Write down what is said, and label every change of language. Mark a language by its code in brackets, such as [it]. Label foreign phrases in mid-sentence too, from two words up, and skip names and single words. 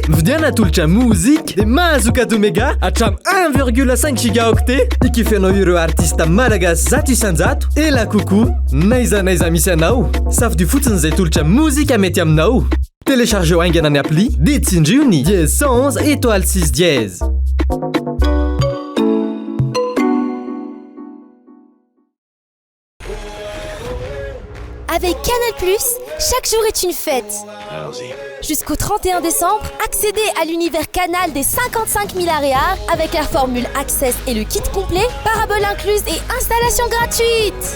[mg] mividiana tolotra muzika dia mahazo [fr] cadeau méga [mg] hatramy 1,5 gigaoctet ikifianao ireo artista malagasy zato isan-jato ela kokoa naiza misy anao safidy fotsiny izay tolotra muzika mety aminao téléchargeo aingana ny appli dia tsindrio ny 11 étoile 6 dièse. [fr] Avec Canal+, chaque jour est une fête. Allons-y. Jusqu'au 31 décembre, accédez à l'univers Canal des 55 000 aréas avec la formule Access et le kit complet, parabole incluse et installation gratuite.